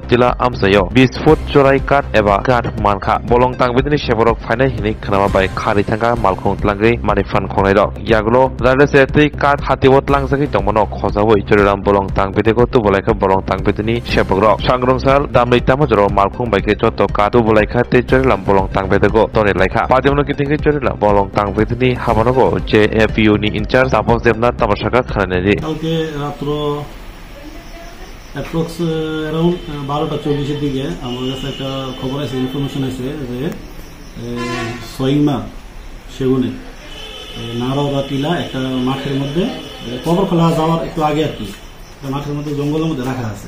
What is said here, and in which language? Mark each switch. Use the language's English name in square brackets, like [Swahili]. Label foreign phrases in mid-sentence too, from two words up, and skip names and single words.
[Kok Borok] jila amsayo 20 foot chorai kat eba kat mankha bolong tangbedini seborok phainai hini khnama bai khari thanga malkhung tlangri mani fan khongnai rok yagulo rare seti kat khatibo tlangjaki tongmono khojaboi jorilam bolong tangbedeko tubolaikha bolong tangbedini sebok rok sangrongsal damlei tamajoro malkhung baike joto kat tubolaikha te jorilam bolong tangbedeko tone laikha pademno kitingi jorilam bolong tangbedini habanogo JFU ni incharge tapos devna tamasaka khananeri [Bangla] কালকে রাত্র [English] approx around [Bangla] 12:40 দিকে আমার কাছে একটা খবর আছে, ইনফরমেশন আছে যে সইংমা সেগুনে নারদা টিলা একটা মাঠের মধ্যে কবর খোলা যাওয়ার একটু আগে আর কি মাঠের মধ্যে জঙ্গলের মধ্যে রাখা আছে।